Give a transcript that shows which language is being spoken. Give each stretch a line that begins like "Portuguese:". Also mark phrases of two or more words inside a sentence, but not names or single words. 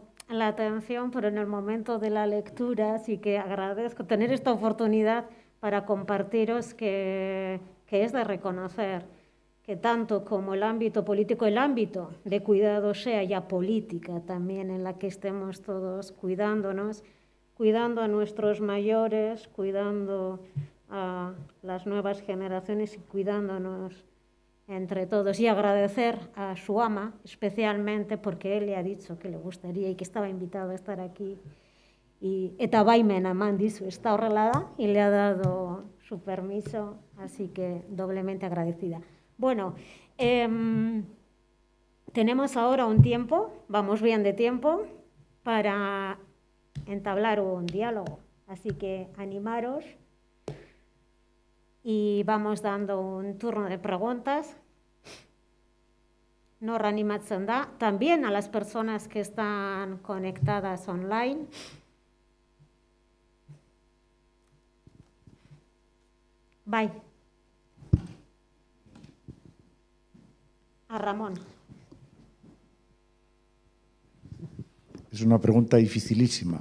Spanish: la atención, pero en el momento de la lectura sí que agradezco tener esta oportunidad para compartiros que es de reconocer que tanto como el ámbito político, el ámbito de cuidado sea ya política también, en la que estemos todos cuidándonos, cuidando a nuestros mayores, cuidando a las nuevas generaciones y cuidándonos entre todos. Y agradecer a su ama especialmente porque él le ha dicho que le gustaría y que estaba invitado a estar aquí.
Basque: Y eta baimena eman dizu, está horrela da,
Spanish: y le ha dado su permiso, así que doblemente agradecida. Bueno, tenemos ahora un tiempo, vamos bien de tiempo, para entablar un diálogo. Así que animaros y vamos dando un turno de preguntas.
Basque: Nor animatzen da,
Spanish: también a las personas que están conectadas online.
Basque: Bai.
Spanish: A Ramón. Es una pregunta dificilísima.